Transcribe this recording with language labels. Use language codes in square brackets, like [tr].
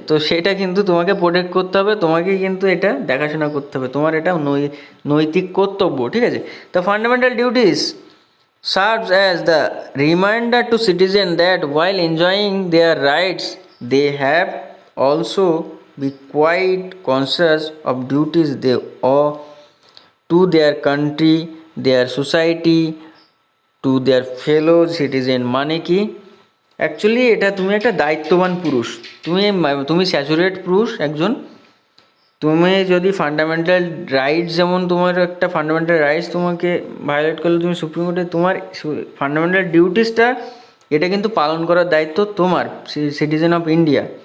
[bn] তো সেটা কিন্তু তোমাকে প্রোটেক্ট করতে হবে, তোমাকে কিন্তু এটা দেখাশোনা করতে হবে, তোমার এটা নৈতিক কর্তব্য, ঠিক আছে? [en] তো fundamental duties serves as the reminder to citizens that while enjoying their rights, they have also be quite conscious of duties they owe to their country, their society, to their fellow citizen। [bn] মানে কি? Actually এটা তুমি একটা দায়িত্ববান পুরুষ, তুমি saturate পুরুষ একজন, তুমি যদি ফান্ডামেন্টাল রাইটস, যেমন তোমার একটা ফান্ডামেন্টাল রাইটস তোমাকে ভায়োলেট করলে তুমি সুপ্রিম কোর্টে, তোমার ফান্ডামেন্টাল ডিউটিসটা এটা কিন্তু পালন করার দায়িত্ব তোমার, সিটিজেন অফ ইন্ডিয়া।